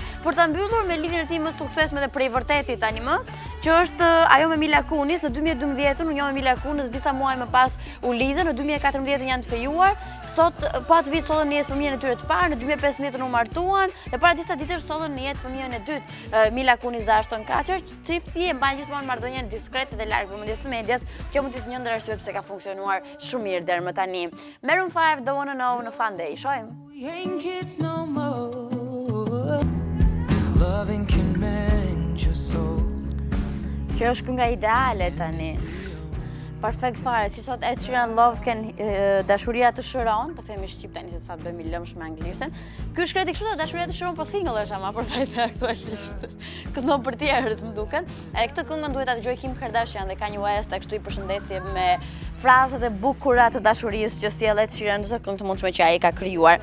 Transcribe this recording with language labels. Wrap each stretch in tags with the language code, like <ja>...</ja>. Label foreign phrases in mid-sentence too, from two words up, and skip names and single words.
<sq>Por ta mbyllur me lidhjen e tij më të suksesshme dhe prej vërtetit tani më, që është ajo me Mila Kunis, në 2012 u njoh me Mila Kunis dhe disa muaj më pas u lidhen, në 2014 janë të fejuar, sot po atë vit sollën në jetë fëmijën e tyre të parë, në 2015 u martuan dhe para disa ditësh sollën në jetë fëmijën e dytë, Mila Kunis dhe Ashton Kutcher. Çifti e mbajnë gjithmonë marrëdhënien diskrete dhe larg vëmendjes së medias, që mund të jetë një ndër arsyet pse ka funksionuar shumë mirë deri më tani. Maroon 5 Don't Wanna Know në Fun Day. Shohim.</sq> <en>We ain't kids no more. Loving can mend your soul.</en> <sq>Kjo është kënga ideale tani. Perfekt fare, si thot Ed Sheeran,</sq> <en>love can</en> <sq>dashuria të shëron, po themi shqip tani se sa të bëjmë i lëmsh me anglishtën. Ky shkreti kështu dashuria të shëron, po single është ama për vete aktualisht. Këndon për tjerët më duket. E këtë këngën duhet ta dëgjoj Kim Kardashian dhe Kanye West, kështu i përshëndetje me frazat e bukura të dashurisë që sjell Ed Sheeran në këngë të mundshme që ai ka krijuar.</sq>